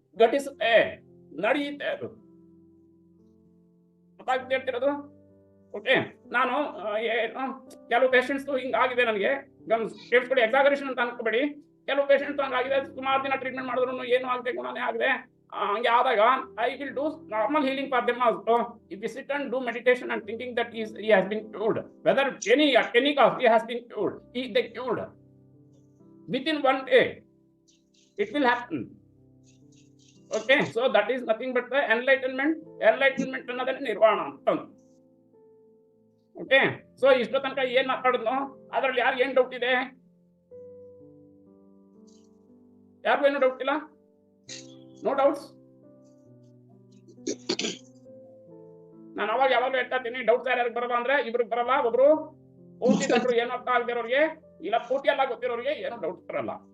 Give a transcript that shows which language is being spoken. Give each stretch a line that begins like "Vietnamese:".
Kannada: ಘಟಿಸುತ್ತೆ, ನಡೆಯುತ್ತೆ. ಅದು ಹೇಳ್ತಿರೋದು. ಓಕೆ, ನಾನು ಏನು ಕೆಲವು ಪೇಷಂಟ್ಸ್ ಹಿಂಗಾಗಿದೆ ನನಗೆ, ಕೇಳಿಸ್ಕೊಳ್ಳಿ, ಎಕ್ಸಾಗರೇಷನ್ ಅಂತ ಅನ್ಕೋಬೇಡಿ. ಕೆಲವು ಪೇಷಂಟ್ ಹಂಗಾಗಿದೆ, ಸುಮಾರು ದಿನ ಟ್ರೀಟ್ಮೆಂಟ್ ಮಾಡಿದ್ರು ಏನು ಆಗದೆ, ಗುಣನೇ ಆಗದೆ. ಹಂಗೆ ಆದಾಗ
English: I will do normal healing for them also. If you sit and do meditation and thinking that he has been cured, whether at any cost he has been cured, they cured within one day, it will happen. Okay, so that is nothing but the enlightenment
Kannada: ಅನ್ನೋದೇ ನಿರ್ವಾಣ ಅಂತ. Okay, so ಇಷ್ಟೋ ತನಕ ಏನ್ ಮಾತಾಡಿದ್ನೋ ಅದ್ರಲ್ಲಿ ಯಾರು ಏನ್ doubt ಇದೆ? ಯಾರಿಗೂ ಏನು ಡೌಟ್ ಇಲ್ಲ?
English: No doubts?
Kannada: ನಾನು ಅವಾಗ ಯಾವಾಗಲೂ ಹೇಳ್ತಾ ಇದ್ದೀನಿ, ಡೌಟ್ಸ್ ಯಾರ್ಯಾರಿಗೆ ಬರಲ್ಲ ಅಂದ್ರೆ ಇಬ್ರಿಗೆ ಬರಲ್ಲ. ಒಬ್ರು ಪೂರ್ತಿ ಕಂಡ್ರು ಏನು ಅರ್ಥ ಆಗದಿರೋರಿಗೆ, ಇಲ್ಲ ಪೂರ್ತಿ ಎಲ್ಲ ಗೊತ್ತಿರೋರಿಗೆ ಏನು ಡೌಟ್ ಬರಲ್ಲ.